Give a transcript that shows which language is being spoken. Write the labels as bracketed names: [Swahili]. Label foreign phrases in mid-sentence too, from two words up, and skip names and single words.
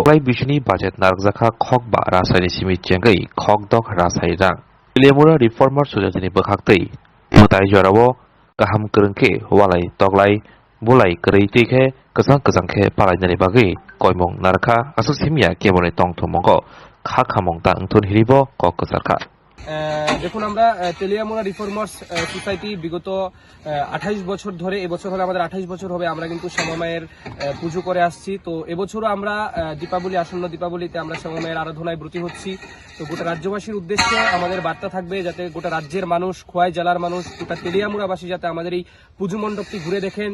[Kok Borok] Klai bishini budget narjakha khokba rasani shimi jengei khokdok rasai rang. Tiliamura Reformer Society ni bakhaktei mutai jorabo kaham kerengke walai toklai bulai kerei tike kesang ke palai nari bagi koimong narka asus himya kemone tong thomongko kha khamong ta ngthun hiribo ko kesarka [Bangla] দেখুন আমরা তেলিয়ামুড়া রিফর্মার্স সোসাইটি বিগত 28 বছর ধরে এবছর হলে আমাদের 28 বছর হবে আমরা কিন্তু শ্যামা মায়ের পুজো করে আসছি। তো এবছরও আমরা দীপাবলি আসন্ন দীপাবলিতে আমরা শ্যামা মায়ের আরাধনায় ব্রতী হচ্ছি। তো গোটা রাজ্যবাসীর উদ্দেশ্যে আমাদের বার্তা থাকবে যাতে গোটা রাজ্যের মানুষ খোয়াই জেলার মানুষ গোটা তেলিয়ামুড়াবাসী যাতে আমাদের এই পুজো মণ্ডপটি ঘুরে দেখেন।